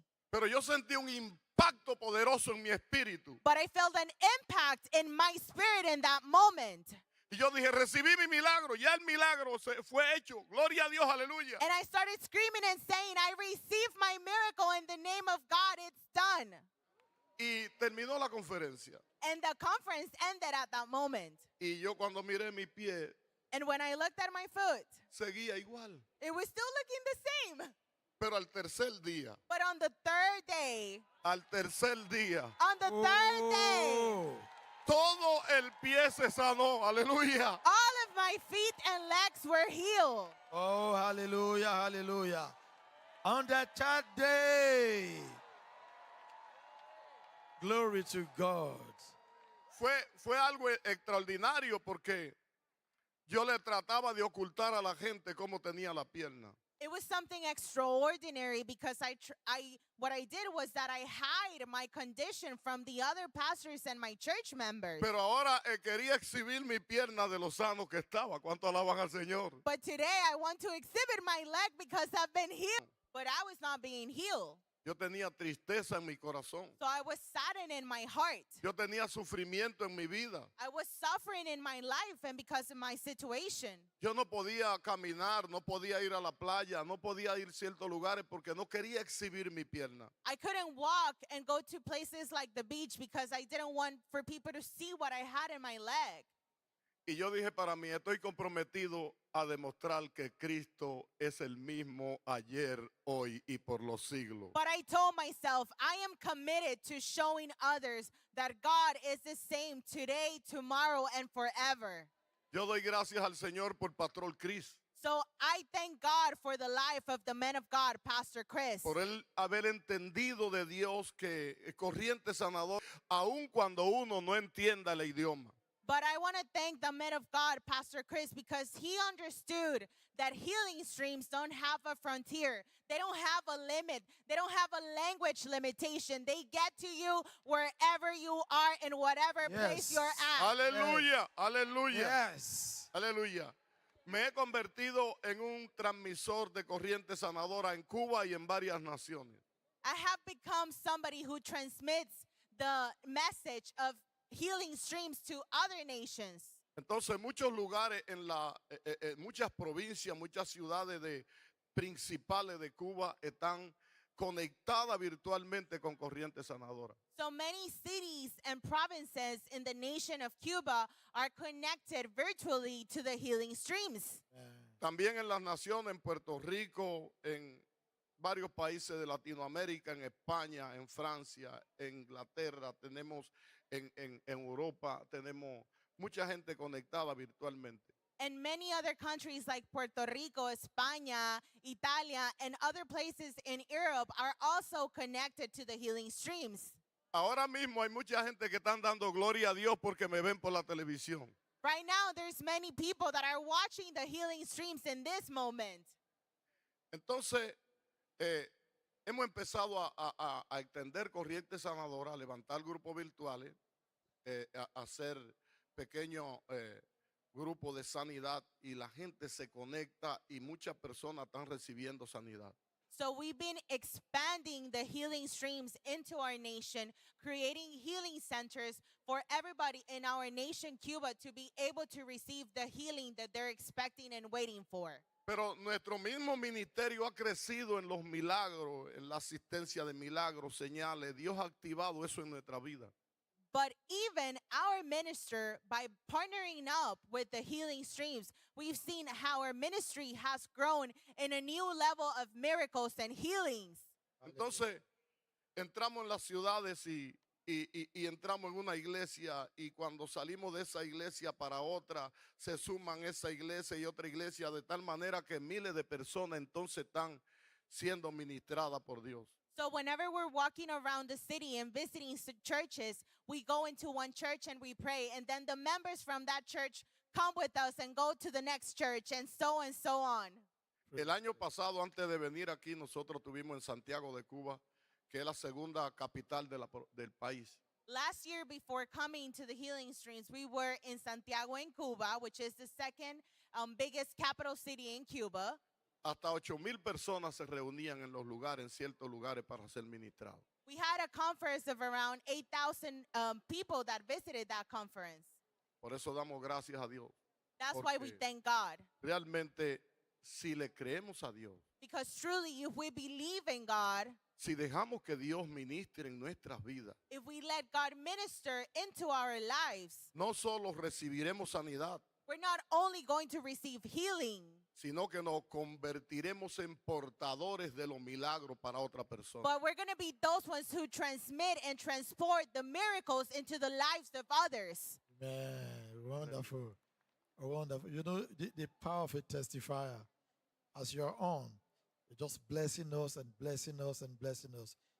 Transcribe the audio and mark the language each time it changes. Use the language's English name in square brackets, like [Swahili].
[Spanish] Pero yo sentí un impacto poderoso en mi espíritu. [English] But I felt an impact in my spirit in that moment. [Spanish] Y yo dije, recibí mi milagro. Ya el milagro se fue hecho. Gloria a Dios, aleluya. [English] And I started screaming and saying, I received my miracle in the name of God. It's done. [Spanish] Y terminó la conferencia. [English] And the conference ended at that moment. [Spanish] Y yo cuando miré mi pie, [English] And when I looked at my foot, [Spanish] seguía igual. [English] it was still looking the same. [Spanish] Pero al tercer día, [English] But on the third day, [Spanish] al tercer día, [English] on the third day, [Spanish] todo el pie se sanó. Aleluya. [English] all of my feet and legs were healed. Oh, hallelujah, hallelujah. On that third day, glory to God. [Spanish] Fue algo extraordinario porque yo le trataba de ocultar a la gente cómo tenía la pierna. [English] It was something extraordinary because what I did was that I hide my condition from the other pastors and my church members. [Spanish] Pero ahora quería exhibir mi pierna de lo sano que estaba. ¿Cuánto alaban al Señor? [English] But today I want to exhibit my leg because I've been healed. But I was not being healed. [Spanish] Yo tenía tristeza en mi corazón. [English] So I was saddened in my heart. [Spanish] Yo tenía sufrimiento en mi vida. [English] I was suffering in my life and because of my situation. [Spanish] Yo no podía caminar, no podía ir a la playa, no podía ir a ciertos lugares porque no quería exhibir mi pierna. [English] I couldn't walk and go to places like the beach because I didn't want for people to see what I had in my leg. [Spanish] Y yo dije para mí, estoy comprometido a demostrar que Cristo es el mismo ayer, hoy y por los siglos. [English] But I told myself, I am committed to showing others that God is the same today, tomorrow, and forever. [Spanish] Yo doy gracias al Señor por Pastor Chris, [English] So I thank God for the life of the man of God, Pastor Chris. [Spanish] por él haber entendido de Dios que corriente sanador, aun cuando uno no entienda el idioma. [English] But I want to thank the man of God, Pastor Chris, because he understood that healing streams don't have a frontier. They don't have a limit. They don't have a language limitation. They get to you wherever you are, in whatever place Yes. you're at. [Spanish] Aleluya, aleluya, [English] Yes. [Spanish] aleluya. Me he convertido en un transmisor de corriente sanadora en Cuba y en varias naciones. [English] I have become somebody who transmits the message of healing streams to other nations. [Spanish] Entonces, muchos lugares muchas provincias, muchas ciudades principales de Cuba están conectadas virtualmente con corriente sanadora. [English] So many cities and provinces in the nation of Cuba are connected virtually to the healing streams. [Spanish] También en las naciones, en Puerto Rico, en varios países de Latinoamérica, en España, en Francia, en Inglaterra, tenemos en Europa, tenemos mucha gente conectada virtualmente. [English] And many other countries like Puerto Rico, España, Italia, and other places in Europe are also connected to the healing streams. [Spanish] Ahora mismo hay mucha gente que están dando gloria a Dios porque me ven por la televisión. [English] Right now, there's many people that are watching the healing streams in this moment. [Spanish] Entonces, hemos empezado a extender corriente sanadora, a levantar grupos virtuales, a hacer pequeños grupos de sanidad y la gente se conecta y muchas personas están recibiendo sanidad. [English] So we've been expanding the healing streams into our nation, creating healing centers for everybody in our nation, Cuba, to be able to receive the healing that they're expecting and waiting for. [Spanish] Pero nuestro mismo ministerio ha crecido en los milagros, en la asistencia de milagros, señales. Dios ha activado eso en nuestra vida. [English] But even our minister, by partnering up with the healing streams, we've seen how our ministry has grown in a new level of miracles and healings. [Spanish] Entonces, entramos en las ciudades y entramos en una iglesia y cuando salimos de esa iglesia para otra, se suman esa iglesia y otra iglesia de tal manera que miles de personas entonces están siendo ministradas por Dios. [English] So whenever we're walking around the city and visiting churches, we go into one church and we pray, and then the members from that church come with us and go to the next church, and so on. [Spanish] El año pasado, antes de venir aquí, nosotros tuvimos en Santiago de Cuba, que es la segunda capital del país. [English] Last year, before coming to the healing streams, we were in Santiago in Cuba, which is the second biggest capital city in Cuba. [Spanish] hasta 8,000 personas se reunían en los lugares, en ciertos lugares para ser ministrados. [English] We had a conference of around 8,000 people that visited that conference. [Spanish] Por eso damos gracias a Dios. [English] That's why we [Spanish] Porque [English] thank God. [Spanish] realmente, si le creemos a Dios, [English] Because truly, if we believe in God, [Spanish] si dejamos que Dios ministre en nuestras vidas, [English] if we let God minister into our lives, [Spanish] no solo recibiremos sanidad, [English] we're not only going to receive healing, [Spanish] sino que nos convertiremos en portadores de los milagros para otra persona. [English] but we're going to be those ones who transmit and transport the miracles into the lives of others. Man, wonderful. Wonderful. You know, the power of a testifier, as you're on, you're just blessing us and blessing us and blessing us.